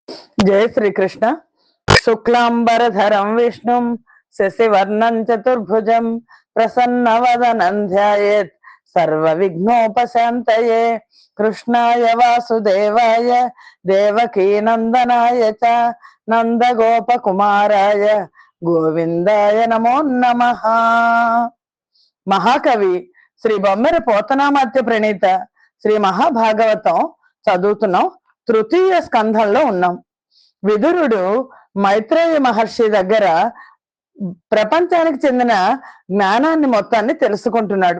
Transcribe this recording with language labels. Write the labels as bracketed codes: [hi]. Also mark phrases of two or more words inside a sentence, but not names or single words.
[hi] जय श्री कृष्ण। [sa] शुक्लांबरधरं विष्णुं शशिवर्णं चतुर्भुजं प्रसन्नवदनं ध्यायेत् सर्वविघ्नोपशान्तये। कृष्णाय वासुदेवाय देवकीनन्दनाय च నందగోపకుమారాయ గోవిందాయ నమో నమః. [te] మహాకవి శ్రీ బొమ్మెర పోతనామాత్య ప్రణీత శ్రీ మహాభాగవతం చదువుతున్నాం. తృతీయ స్కంధంలో ఉన్నాం. విదురుడు మైత్రేయ మహర్షి దగ్గర ప్రపంచానికి చెందిన జ్ఞానాన్ని మొత్తాన్ని తెలుసుకుంటున్నాడు.